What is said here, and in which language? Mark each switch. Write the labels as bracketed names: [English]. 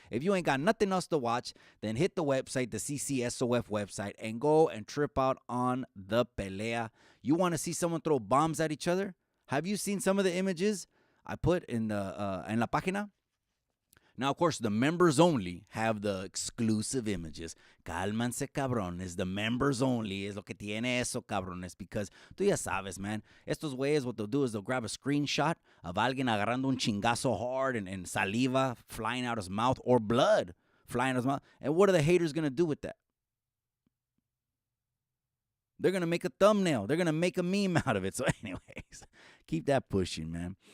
[English] If you ain't got nothing else to watch, then hit the website, the CCSOF website, and go and trip out on the pelea. You want to see someone throw bombs at each other? Have you seen some of the images I put in the [Spanish] en la página? [English] Now, of course, the members only have the exclusive images. [Spanish] Cálmanse, cabrones. [English] The members only [Spanish] es lo que tiene eso, cabrones. Because tú ya sabes, man. Estos güeyes, [English] what they'll do is they'll grab a screenshot of [Spanish] alguien agarrando un chingazo [English] hard and saliva flying out his mouth or blood flying out his mouth. And what are the haters going to do with that? They're going to make a thumbnail. They're going to make a meme out of it. So anyways, keep that pushing, man.